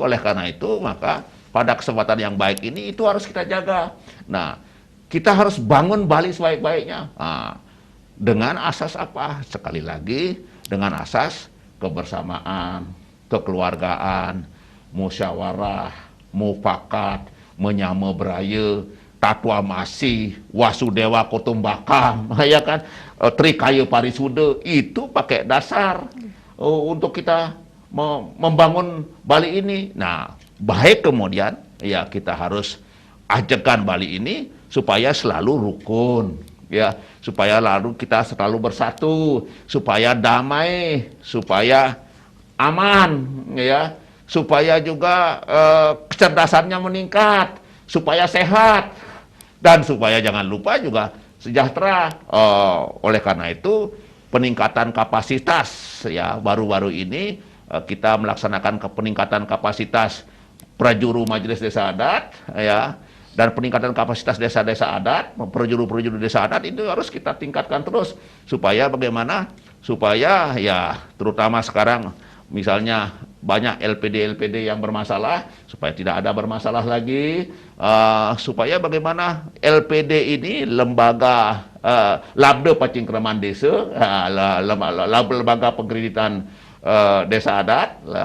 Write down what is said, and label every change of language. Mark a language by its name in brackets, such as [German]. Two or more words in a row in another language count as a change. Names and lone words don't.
[Indonesian] Oleh karena itu, maka pada kesempatan yang baik ini itu harus kita jaga. Nah, kita harus bangun Bali sebaik-baiknya. Nah, dengan asas apa? Sekali lagi, dengan asas kebersamaan, kekeluargaan, musyawarah, mufakat, [Balinese] menyama beraya, [Sanskrit] tatwa masih, wasudewa kotumbakam, [Indonesian] ya kan, trikaya parisuda, itu pakai dasar untuk kita membangun Bali ini. Nah, baik kemudian ya kita harus ajarkan Bali ini supaya selalu rukun, ya, supaya lalu kita selalu bersatu, supaya damai, supaya aman, ya, supaya juga kecerdasannya meningkat, supaya sehat, dan supaya jangan lupa juga sejahtera. Oleh karena itu, peningkatan kapasitas, ya, baru-baru ini kita melaksanakan peningkatan kapasitas prajuru Majelis Desa Adat, ya, dan peningkatan kapasitas desa-desa adat, prajuru-prajuru desa adat itu harus kita tingkatkan terus, supaya bagaimana? Supaya ya terutama sekarang misalnya banyak LPD yang bermasalah, supaya tidak ada bermasalah lagi, supaya bagaimana LPD ini lembaga Labda Pacingkraman Desa, lembaga pengkreditan desa adat,